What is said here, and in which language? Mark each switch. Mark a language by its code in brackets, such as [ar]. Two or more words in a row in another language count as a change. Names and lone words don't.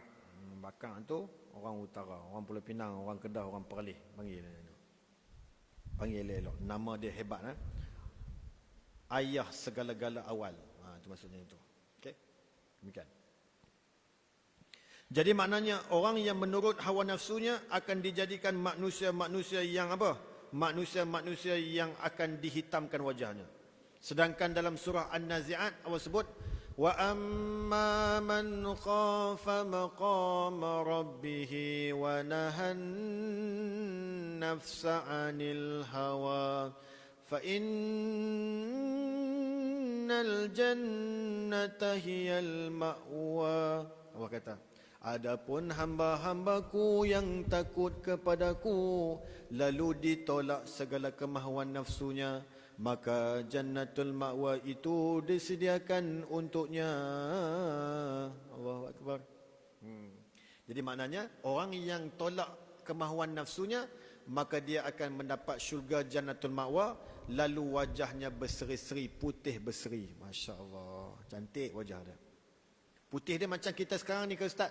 [ms] Bakar tu orang utara, orang Pulau Pinang, orang Kedah, orang Perlis. Panggil elok. Nama dia hebat. Ayah segala-gala awal. Itu maksudnya itu. Okey. Demikian. Jadi maknanya orang yang menurut hawa nafsunya akan dijadikan manusia-manusia yang apa? Manusia-manusia yang akan dihitamkan wajahnya. Sedangkan dalam surah An-Nazi'at Allah sebut [ar] وأما من خاف مقام ربه ونهى النفس عن الهوى فإن الجنة هي المأوى. [ms] Allah kata, adapun hamba-hambaku yang takut kepadaku lalu ditolak segala kemahuan nafsunya, maka [ar] جنة المأوى [ms] itu disediakan untuknya. [ar] الله أكبر. [ms] Jadi maknanya orang yang tolak kemahuan nafsunya, maka dia akan mendapat syurga [ar] جنة المأوى, [ms] lalu wajahnya berseri-seri, putih berseri. [ar] ما شاء الله, [ms] cantik wajah dia. Putih dia macam kita sekarang ni ke Ustaz?